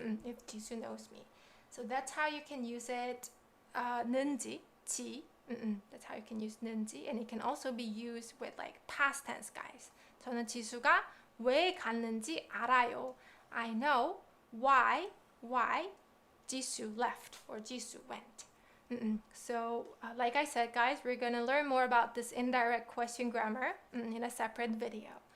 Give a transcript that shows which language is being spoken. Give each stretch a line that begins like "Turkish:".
English: If 지수 knows me. So that's how you can use it.
Korean: 는지, 지.
English: That's how you can use 는지. And it can also be used with like past tense, guys.
Korean: 저는 지수가 왜 갔는지 알아요.
English: I know why 지수 left or 지수 went. So, like I said, guys, we're going to learn more about this indirect question grammar in a separate video.